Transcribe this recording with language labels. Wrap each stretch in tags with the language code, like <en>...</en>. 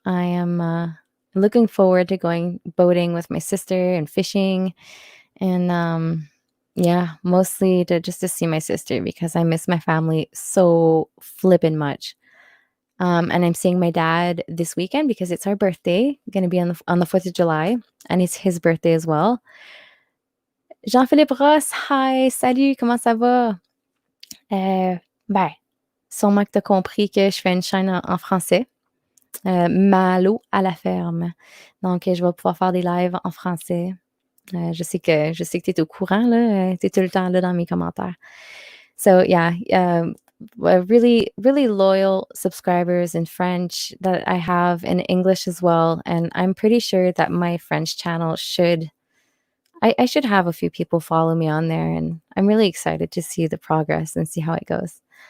<en>I am looking forward to going boating with my sister and fishing, and yeah, mostly to see my sister because I miss my family so flippin' much. And I'm seeing my dad this weekend because it's our birthday, gonna be on the 4th of July, and it's his birthday as well.</en> <fr>Jean-Philippe Ross, hi, salut, comment ça va? Ben, sûrement que tu as compris que je fais une chaîne en français, Malo à la ferme. Donc, je vais pouvoir faire des lives en français. Je sais que tu es au courant, là, tu es tout le temps là dans mes commentaires.</fr> <en>So, yeah, really, really loyal subscribers in French that I have in English as well. And I'm pretty sure that my French channel I should have a few people follow me on there. And I'm really excited to see the progress and see how it goes.</en>